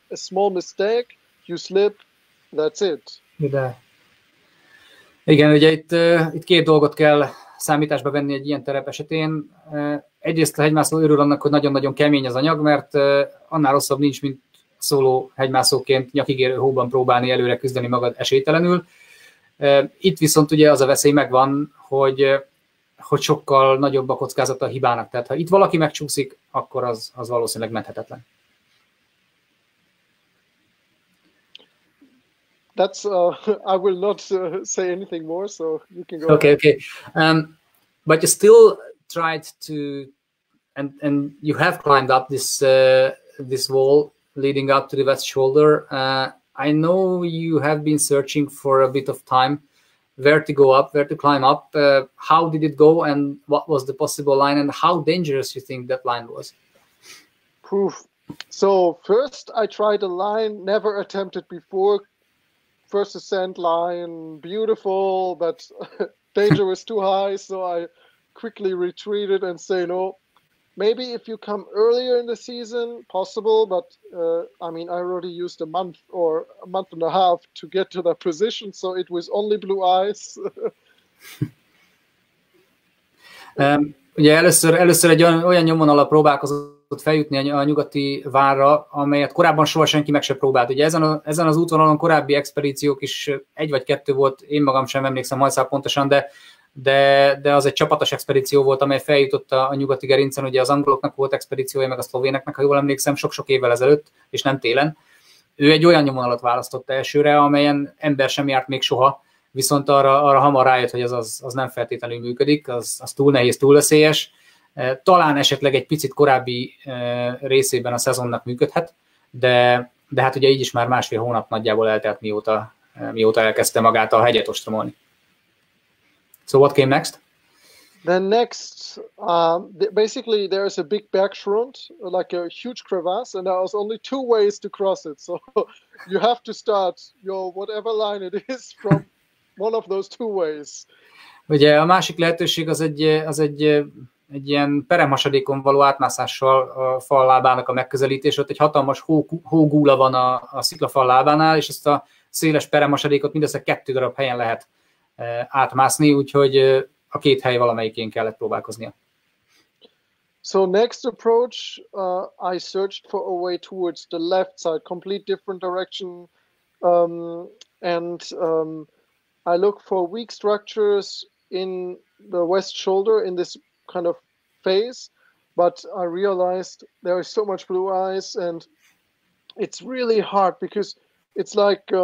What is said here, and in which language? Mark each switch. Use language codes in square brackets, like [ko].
[en] A small mistake, you slip, that's it. [hu] De. Igen, ugye itt két dolgot kell számításba venni egy ilyen terep esetén. Egyrészt a hegymászó örül annak, hogy nagyon-nagyon kemény az anyag, mert annál rosszabb nincs, mint szóló hegymászóként nyakigérő hóban próbálni előre küzdeni magad esélytelenül. Itt viszont ugye az a veszély megvan, hogy sokkal nagyobb a kockázata a hibának. Tehát ha itt valaki megcsúszik, akkor az valószínűleg menthetetlen. [en] That's I will not say anything more, so you can go. Okay. But you still tried to, and you have climbed up this wall leading up to the west shoulder. I know you have been searching for a bit of time where to go up, where to climb up. How did it go, and what was the possible line, and how dangerous you think that line was? Proof. So first I tried a line never attempted before. First ascent line, beautiful, but danger was too high, so I quickly retreated and say, no, maybe if you come earlier in the season, possible, but I mean, I already used a month or a month and a half to get to that position, so it was only blue ice. [hu] Ugye először egy olyan nyomvonallal próbálkozott feljutni a nyugati várra, amelyet korábban soha senki meg se próbált. Ugye ezen az útvonalon korábbi expedíciók is, egy vagy kettő volt, én magam sem emlékszem hajszál pontosan, de az egy csapatos expedíció volt, amely feljutott a nyugati gerincen. Ugye az angoloknak volt expedíciója, meg a szlovéneknek, ha jól emlékszem, sok-sok évvel ezelőtt, és nem télen. Ő egy olyan nyomvonalat választott elsőre, amelyen ember sem járt még soha, viszont arra hamar rájött, hogy az nem feltétlenül működik, az túl nehéz, túl veszélyes. Talán esetleg egy picit korábbi részében a szezonnak működhet, de hát ugye így is már másfél hónap nagyjából eltelt, mióta elkezdte magát a hegyet ostromolni. [en] So what came next? Then next, basically there's a big bergschrund, like a huge crevasse, and there was only two ways to cross it. So you have to start your whatever line it is from one of those two ways. [hu] Ugye a másik lehetőség az egy ilyen peremhasadékon való átmászással a fal lábának a megközelítés. Ott egy hatalmas hógúla van a sziklafal lábánál, és ezt a széles peremhasadékot mindössze 2 darab helyen lehet átmászni, úgyhogy a két hely valamelyikén kellett próbálkoznia. [en] So next approach, I searched for a way towards the left side, complete different direction, and I look for weak structures in the west shoulder in this kind of phase, but I realized there is so much blue ice and it's really hard because it's like